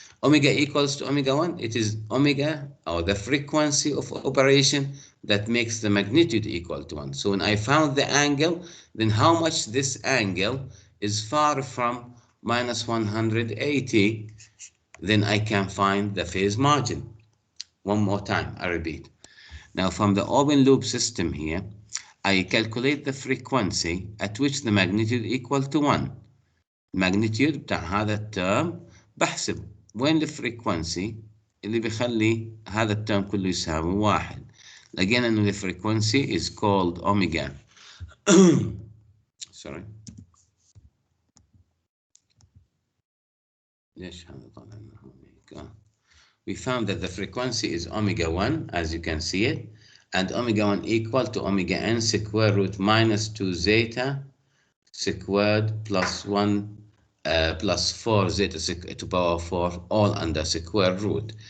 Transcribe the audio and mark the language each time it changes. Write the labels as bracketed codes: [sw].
[en] Omega equals to omega 1, it is omega, or the frequency of operation that makes the magnitude equal to 1. So when I found the angle, then how much this angle is far from minus 180, then I can find the phase margin. One more time, I repeat. Now from the open loop system here, I calculate the frequency at which the magnitude equal to 1. [ar] magnitude بتاع هذا الترم بحسب وين الفريكونسي اللي بيخلي هذا الترم كله يساوي 1. لقينا انه [en] the frequency is called omega. Sorry. [ar] ليش هذا طالع لنا omega? [en] We found that the frequency is omega 1, as you can see it, and omega 1 equal to omega n square root minus 2 zeta squared plus 1 plus 4 zeta to power 4 all under square root.